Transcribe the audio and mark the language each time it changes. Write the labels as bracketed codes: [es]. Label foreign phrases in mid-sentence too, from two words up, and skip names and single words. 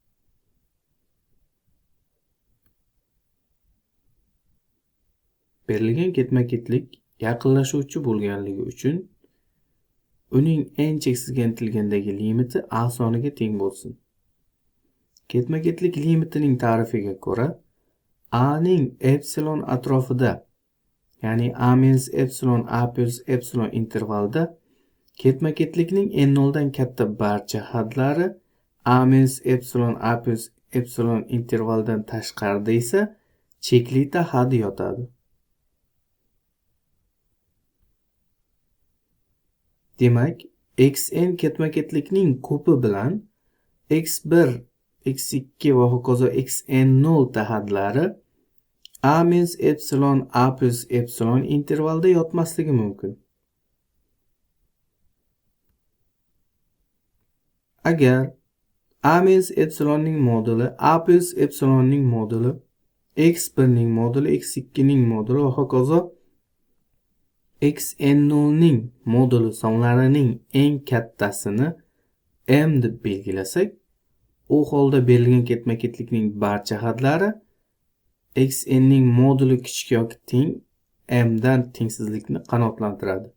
[uz] Berilgan ketma-ketlik yaqinlashuvchi bo'lganligi uchun uning n cheksizga intilgandagi limiti a soniga teng bo'lsin. Ketma-ketlik limitining ta'rifiga ko'ra, a ning epsilon atrofida, ya'ni a minus epsilon a plus epsilon intervalida ketma-ketlikning n0 dan katta barcha hadlari a minus epsilon a plus epsilon intervaldan tashqarida esa cheklita hadi yotadi. Demak, xn ketma-ketlikning ko'pi bilan x1, x2 va hokazo xn0 hadlari a minus epsilon a plus epsilon intervalda yotmasligi mumkin. Agar a minus epsilonning moduli a plus epsilonning moduli x1 ning moduli x2 ning moduli va hokazo xn0 ning moduli sonlarining eng kattasini m deb belgilasak, u holda berilgan ketma-ketlikning barcha hadlari xn ning moduli kichik yoki teng m dan tengsizlikni qanoatlantiradi.